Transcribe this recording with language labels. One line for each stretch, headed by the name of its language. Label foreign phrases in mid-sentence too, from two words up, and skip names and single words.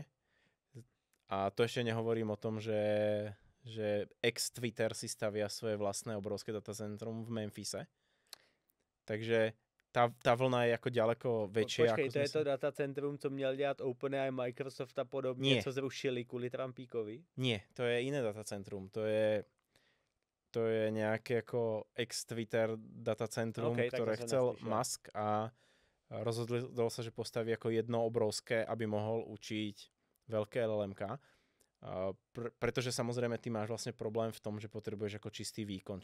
Slovak: A to ešte nehovorím o tom, že ex-Twitter si stavia svoje vlastné obrovské datacentrum v Memphise. Takže tá vlna je ako ďaleko väčšia.
Czech: Počkej, to je to datacentrum, co měl dělat OpenAI, Microsoft a podobně,
Slovak: Nie.
Czech: Co zrušili kvůli Trumpíkovi?
Slovak: Nie, to je iné datacentrum. To je nejaké ako ex-Twitter datacentrum, ktoré chcel Musk a rozhodol sa, že postaví ako jedno obrovské, aby mohol učiť veľké LLMK. Pretože samozrejme ty máš vlastne problém v tom, že potrebuješ ako čistý výkon.